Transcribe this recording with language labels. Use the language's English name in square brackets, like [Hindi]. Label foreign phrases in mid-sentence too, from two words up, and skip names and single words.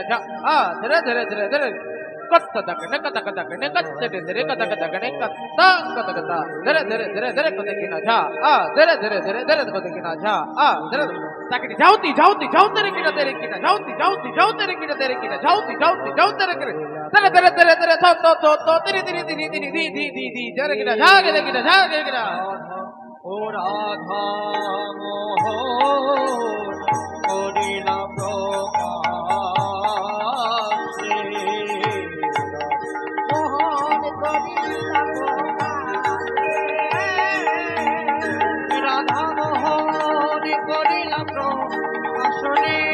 [Bangla] ಛ ಆ ಧರೆ ಧರೆ ಧರೆ ಧರೆ ಕತ್ತದಗನೆ ಕತಕದಗನೆ ಕತ್ತಡೆ ಧರೆ ಕತಕದಗನೆ ಕತ್ತ ಕತಕತ ಧರೆ ಧರೆ ಧರೆ ಧರೆ ಕುದಿನ ಛ ಆ ಧರೆ ಧರೆ ಧರೆ ಧರೆ ಕುದಿನ ಛ ಆ ಧರೆ ತಾಕಿ ಜಾವತಿ ಜಾವತಿ ಜಾವತರೆ ಕಿನ ತೆರೆ ಕಿನ ಜಾವತಿ ಜಾವತಿ ಜಾವತರೆ ಕಿನ ತೆರೆ ಕಿನ ಜಾವತಿ ಜಾವತಿ ಜಾವತರೆ ಕಿನ ಧರೆ ಧರೆ ಧರೆ ಧರೆ ತೋ ತಿರಿ ತಿರಿ ತಿರಿ ತಿರಿ ದಿ ದಿ ದಿ ದಿ ಧರೆ ಕಿನ ಜಾಗೆ ಕಿನ ಜಾಗೆ ಕಿನ ও রাধা মোহ করিলা প্রকাশে মোহন করিলা প্রকাশে রাধা মোহন করিলা প্রকাশনে